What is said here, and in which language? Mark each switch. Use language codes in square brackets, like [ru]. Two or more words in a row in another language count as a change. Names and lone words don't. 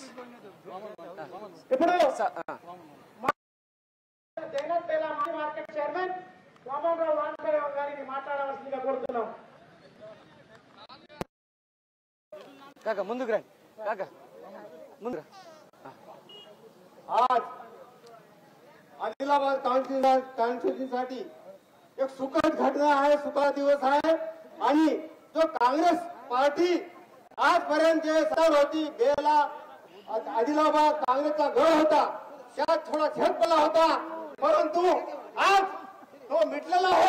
[te] ఇప్పుడు జగన్పేట మార్కెట్ చైర్మన్ వామనరావు వానపల్లి గారిని మాట్లాడవలసిందిగా కోరుతున్నాం. काका ముందుకు రండి, काका ముందుకు. [mr] आज आदिलाबाद कॉन्स्टिट्यूशनसाठी एक सुखद घटना आहे, सुखद दिवस आहे. आणि जो काँग्रेस पार्टी आजपर्यंत जे सर होती, बेला आदिलाबाद काँग्रेसचा गड होता, त्यात थोडा झेपला होता, परंतु आज तो मिटलेला आहे.